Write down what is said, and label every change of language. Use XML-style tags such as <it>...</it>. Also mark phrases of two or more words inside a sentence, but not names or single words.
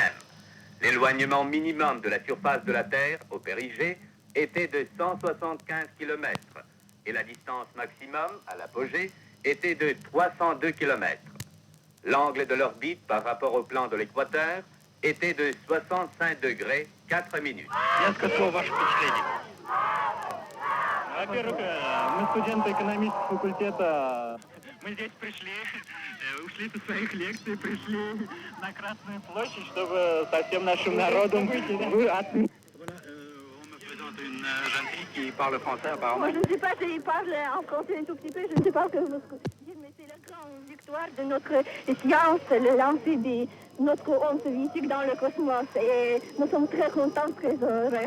<fr>L'éloignement minimum de la surface de la Terre, au périgée, était de 175 km et la distance maximum, à l'apogée, était de 302 km. L'angle de l'orbite par rapport au plan de l'équateur était de 65 degrés 4 minutes.</fr> <ru>Во-первых, мы студенты экономического факультета. Мы здесь пришли, ушли со своих лекций, пришли на Красную площадь, чтобы со всем нашим народом...</ru> <fr>On me présente une jeune fille qui parle français apparemment. Moi je ne sais pas, je parle en français un tout petit peu, je ne sais pas que vous... Mais c'est la grande victoire de notre science, le lancer de notre onde soviétique dans le cosmos. Et nous sommes très contents, très heureux.</fr>